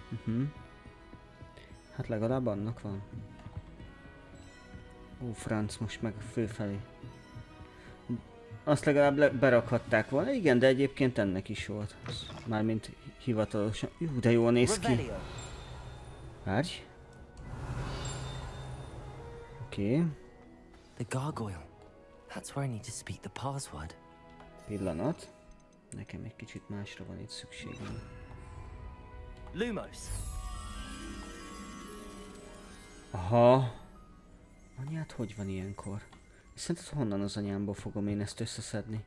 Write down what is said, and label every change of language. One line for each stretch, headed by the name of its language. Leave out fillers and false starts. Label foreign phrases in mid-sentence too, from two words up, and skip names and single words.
Hungarian: Hát legalább annak van. Ó, franc, most meg főfelé. Azt legalább berakhatták volna. Igen, de egyébként ennek is volt. Mármint hivatalosan. Jú, de jól néz ki. Várj. Oké.
English: The gargoyle. That's where I need to speak the password.
Hungarian: Pillanat. Nekem egy kicsit másra van itt szükségem. Lumos. Aha. Anyád, hogy van ilyenkor? Szerinted honnan az anyámból fogom én ezt összeszedni?